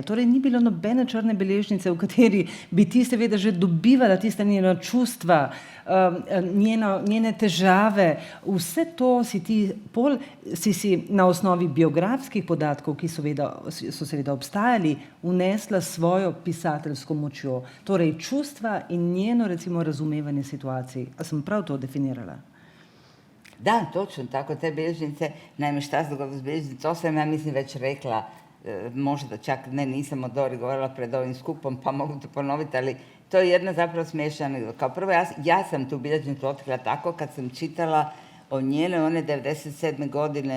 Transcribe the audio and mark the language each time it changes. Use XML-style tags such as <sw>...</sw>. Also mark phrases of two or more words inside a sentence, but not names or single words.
<sl>Torej ni bilo nobene črne beležnice, v kateri bi ti seveda že dobivala tiste njena čustva, njene težave, vse to si na osnovi biografskih podatkov, ki so seveda obstajali, unesla svojo pisateljsko močjo. Torej čustva in njeno recimo razumevanje situacij. A sem prav to definirala?</sl> <hr>Da, točno tako, te bilježnice, naime šta se dogodilo s bilježnicom, to sam ja mislim već rekla, možda čak nisam o Dori govorila pred ovim skupom, pa mogu to ponoviti, ali to je jedna zapravo smiješna anegdota. Kao prvo, ja sam tu bilježnicu otkrila tako kad sam čitala o njene, one 97.</hr>